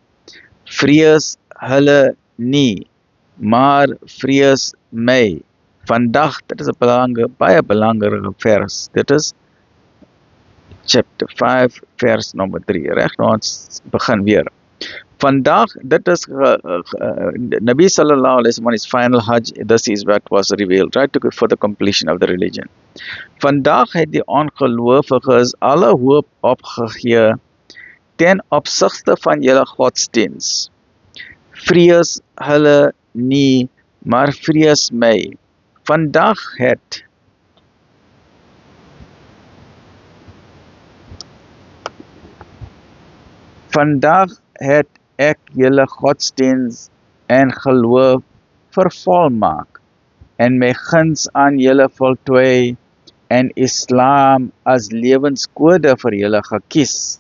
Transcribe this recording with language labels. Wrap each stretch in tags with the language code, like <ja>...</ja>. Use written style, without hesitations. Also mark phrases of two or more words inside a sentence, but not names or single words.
<af>Vrees hulle nie, maar vrees my, Vandag, dit is 'n baie belangrike vers. Dit is chapter 5 vers nummer 3. Reg, nou ons begin weer. Vandag, dit is</af> <ar>نبي صلى الله عليه وسلم</ar> <en>his final Hajj. This is what was revealed, right, for the completion of the religion.</en> <af>Vandag het die ongelowiges alle hoop opgegee ten opsigte van julle godsdiens. Vrees hulle nie, maar vrees my. Vandag het ek julle godsdiens en geloof vervolmaak en my guns aan julle voltooi en Islam as lewenskode vir julle gekies.</af>